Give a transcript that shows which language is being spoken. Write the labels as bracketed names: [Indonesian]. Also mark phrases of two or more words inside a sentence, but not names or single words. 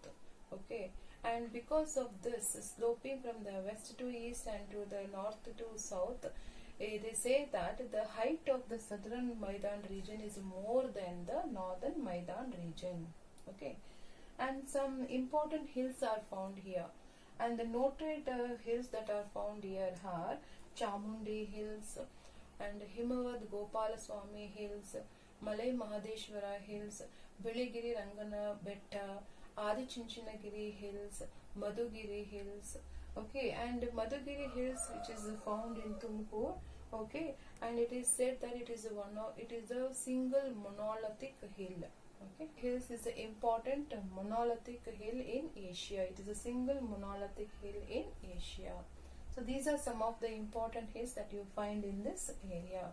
[English] Okay, and because of this sloping from the west to east and to the north to south, they say that the height of the southern Maidan region is more than the northern Maidan region. Okay, and some important hills are found here, and the noted hills that are found here are Chamundi Hills and Himavad Gopalaswamy Hills, Malay Mahadeshwara Hills, Biligiri Rangana Betta, Adi Chinchinagiri Hills, Madhugiri Hills. Okay, and Madhugiri Hills, which is found in Tumkur. Okay, and it is said that it is a single monolithic hill. Okay, hills is an important monolithic hill in Asia. It is a single monolithic hill in Asia. So these are some of the important hills that you find in this area.